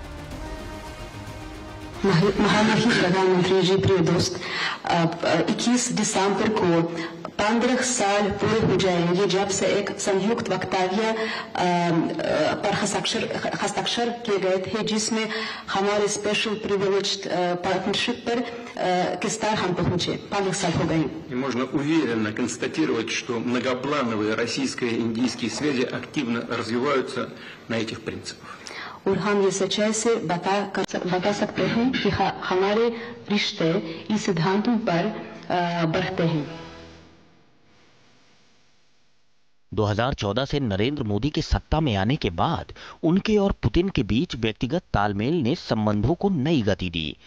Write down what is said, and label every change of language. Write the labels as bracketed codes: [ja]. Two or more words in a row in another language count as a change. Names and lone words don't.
[hi] महामहिम प्रधानमंत्री जी, प्रिय दोस्त, 21 दिसंबर को 15 साल पूरे हो जाएंगे जब से एक संयुक्त वक्तव्य पर हस्ताक्षर किए गए थे, जिसमें हमारे [en] special privileged partnership [hi] पर किस तरह हम पहुंचे। 15 साल हो गए। [ru] Можно уверенно констатировать, что многоплановые российско-индийские связи активно развиваются на этих принципах. [hi] और हम ये सच्चाई से बता सकते हैं कि हमारे रिश्ते इस सिद्धांतों पर बढ़ते हैं। 2014 से नरेंद्र मोदी के सत्ता में आने के बाद उनके और पुतिन के बीच व्यक्तिगत तालमेल ने संबंधों को नई गति दी।